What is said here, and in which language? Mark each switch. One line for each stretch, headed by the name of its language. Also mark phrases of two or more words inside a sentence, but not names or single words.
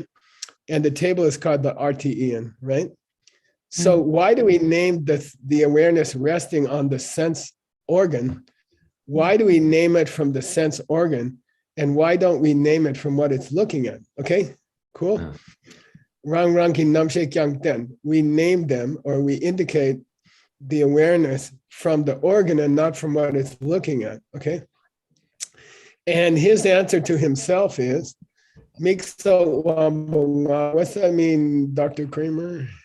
English: And the table is called the RTEN, right? So why do we name the awareness resting on the sense organ? Why do we name it from the sense organ? And why don't we name it from what it's looking at? Okay, cool.
Tibetan: Rang rang ki nam she kyang ten.
English: We name them, or we indicate the awareness from the organ and not from what it's looking at, okay? And his answer to himself is, Mikso Wambonga. What's that mean, Dr. Kramer?